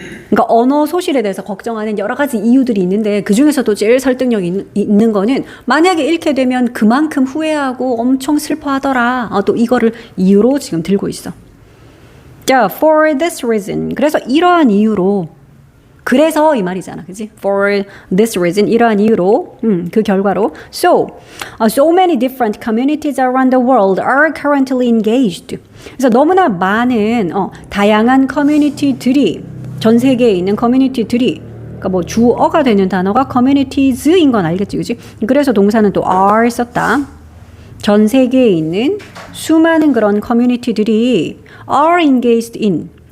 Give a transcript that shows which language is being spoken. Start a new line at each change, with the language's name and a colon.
Korean: 그러니까 언어 소실에 대해서 걱정하는 여러 가지 이유들이 있는데 그 중에서도 제일 설득력 있는 거는 만약에 잃게 되면 그만큼 후회하고 엄청 슬퍼하더라. 또 이거를 이유로 지금 들고 있어. 자,
English: for this reason.
Korean: 그래서 이러한 이유로 그래서 이 말이잖아, 그지?
English: For this reason,
Korean: 이러한 이유로, 그 결과로.
English: So many different communities around the world are currently engaged.
Korean: 그래서 너무나 많은 다양한 커뮤니티들이 전 세계에 있는 커뮤니티들이 그러니까 뭐 주어가 되는 단어가 communities인 건 알겠지, 그지? 그래서 동사는 또 are 썼다. 전 세계에 있는 수많은 그런 커뮤니티들이
English: are engaged in.